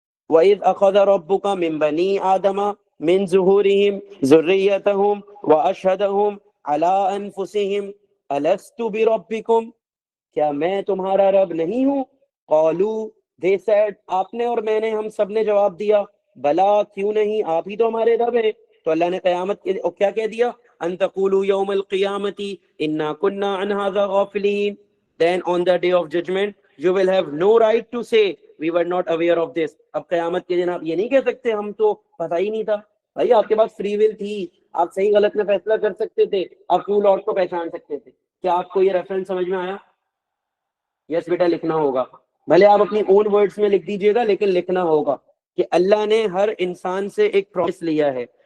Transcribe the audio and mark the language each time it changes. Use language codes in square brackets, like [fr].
[ar] وَإِذْ أَخَذَ رَبُّكَ مِنْ بَنِي آدَمَ مِنْ ظُهُورِهِمْ ذُرِّيَّتَهُمْ وَأَشْهَدَهُمْ عَلَىٰ أَنفُسِهِمْ أَلَسْتُ بِرَبِّكُمْ, [ur] کیا میں تمہارا رب نہیں ہوں؟ قالوا, [en] they said, [ur] آپ نے اور میں نے, ہم سب نے جواب دیا, بلا, کیوں نہیں, آپ ہی تو ہمارے رب ہیں. تو اللہ نے قیامت کے کیا کہہ دیا؟ [ar] ان تقولوا یوم القیامت انا كنا عن هذا غافلین, [en] then on the day of judgment you will have no right to say we were not aware of this. [ur] اب قیامت کے دن آپ یہ نہیں کہہ سکتے ہم تو پتہ ہی نہیں تھا. بھائی آپ کے پاس فری ول تھی, آپ صحیح غلط میں فیصلہ کر سکتے تھے, آپ ٹرو لارڈ کو پہچان سکتے تھے. کیا آپ کو یہ ریفرنس سمجھ میں آیا؟ یس بیٹا, لکھنا ہوگا, بھلے آپ اپنی اون ورڈز میں لکھ دیجئے گا, لیکن لکھنا ہوگا کہ اللہ نے ہر انسان سے ایک پرومس لیا ہے.